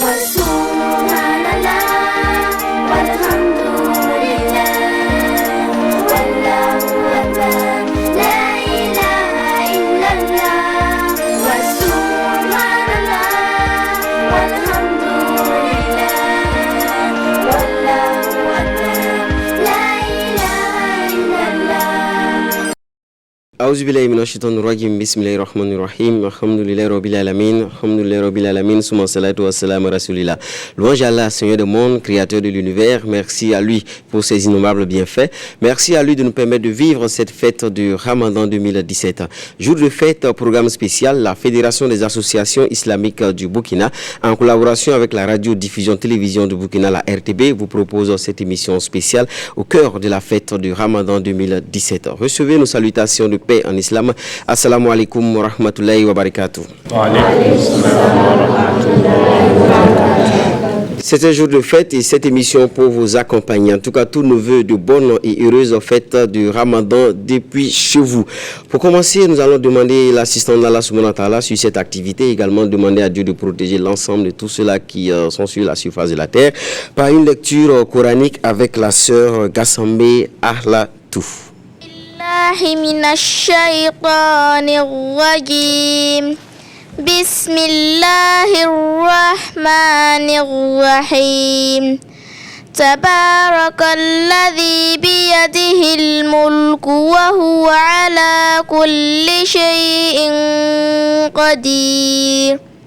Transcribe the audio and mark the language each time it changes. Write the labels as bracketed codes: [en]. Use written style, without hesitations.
[ar] وسبحان الله والحمد لله والله أكبر لا إله إلا الله وسبحان الله والحمد لله والله أكبر لا إله إلا الله. أعوذ بالله من الشيطان الرجيم بسم الله الرحمن الرحيم الحمد لله رب العالمين الحمد لله رب العالمين ثم الصلاة والسلام على رسول الله. [fr] Louange à Allah, Seigneur du monde, créateur de l'univers. Merci à lui pour ses innommables bienfaits. Merci à lui de nous permettre de vivre cette fête du Ramadan 2017. Jour de fête, programme spécial, la Fédération des associations islamiques du Burkina, en collaboration avec la radio-diffusion télévision du Burkina, la RTB, vous propose cette émission spéciale au cœur de la fête du Ramadan 2017. Recevez nos salutations de paix en islam. [ar] Assalamu alaikum wa rahmatullahi wa barakatuh. [fr] C'est un jour de fête et cette émission pour vous accompagner. En tout cas, tous nos voeux de bonnes et heureuses fêtes du Ramadan depuis chez vous. Pour commencer, nous allons demander l'assistance d'Allah [ar] subhanahu wa ta'ala [fr] sur cette activité. Également demander à Dieu de protéger l'ensemble de tous ceux-là qui sont sur la surface de la terre par une lecture coranique avec la sœur Gassambe Ahlatou. [ar] من الشيطان الرجيم بسم الله الرحمن الرحيم تبارك الذي بيده الملك وهو على كل شيء قدير